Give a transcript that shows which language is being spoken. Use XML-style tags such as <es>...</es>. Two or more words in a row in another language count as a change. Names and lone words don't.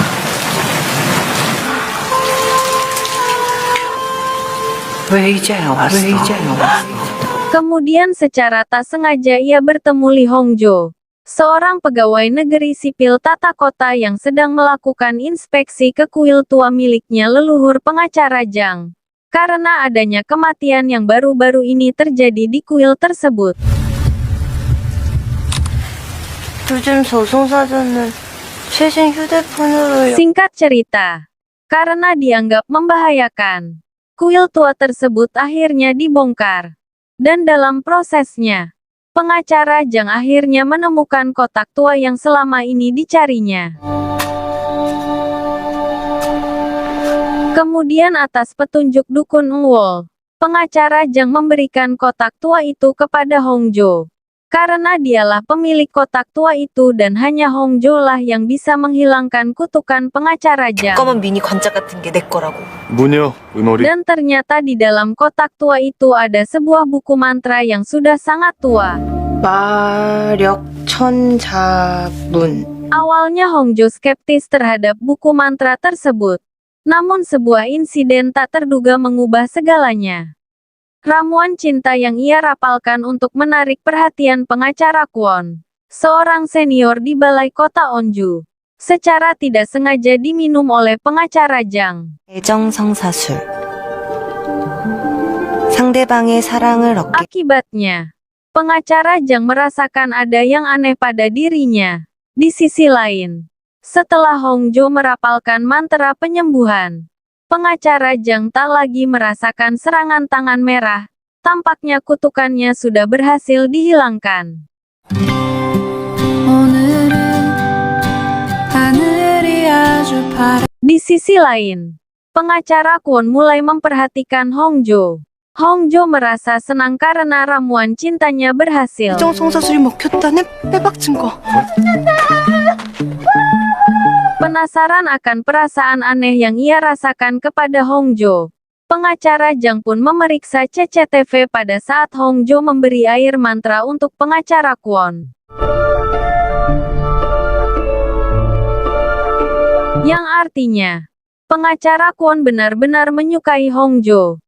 <id>Kemudian secara tak sengaja ia bertemu Lee Hongjo, seorang pegawai negeri sipil tata kota yang sedang melakukan inspeksi ke kuil tua miliknya leluhur pengacara Zhang. Karena adanya kematian yang baru-baru ini terjadi di kuil tersebut.</id> <ko>요즘 저승사자는 최신 휴대폰으로</ko> <id>Singkat cerita, karena dianggap membahayakan, kuil tua tersebut akhirnya dibongkar. Dan dalam prosesnya, pengacara Zhang akhirnya menemukan kotak tua yang selama ini dicarinya. Kemudian atas petunjuk dukun Engwol, pengacara Zhang memberikan kotak tua itu kepada Hongjo. Karena dialah pemilik kotak tua itu dan hanya Hongjo lah yang bisa menghilangkan kutukan pengacara Zhang.</id> <ko>검은 미니 관짝 같은 게 내 거라고. 무녀, 은어리.</ko> <id>Dan ternyata di dalam kotak tua itu ada sebuah buku mantra yang sudah sangat tua.</id> <ko>마력 천자문.</ko> <id>Awalnya Hongjo skeptis terhadap buku mantra tersebut. Namun sebuah insiden tak terduga mengubah segalanya. Ramuan cinta yang ia rapalkan untuk menarik perhatian pengacara Kwon, seorang senior di balai kota Onju, secara tidak sengaja diminum oleh pengacara Zhang.</id> <ko>애정성사술. 상대방의 사랑을 얻게.</ko> <id>Akibatnya, pengacara Zhang merasakan ada yang aneh pada dirinya. Di sisi lain, setelah Hongjo merapalkan mantra penyembuhan, pengacara Zhang tak lagi merasakan serangan tangan merah. Tampaknya kutukannya sudah berhasil dihilangkan. Di sisi lain, pengacara Kwon mulai memperhatikan Hongjo. Hongjo merasa senang karena ramuan cintanya berhasil.</id> <ko>애정성사술이 먹혔다는 빼박 증거.</ko> <id>Penasaran akan perasaan aneh yang ia rasakan kepada Hongjo, pengacara Zhang pun memeriksa CCTV pada saat Hongjo memberi air mantra untuk pengacara Kwon. Yang artinya, pengacara Kwon benar-benar menyukai Hongjo.</id>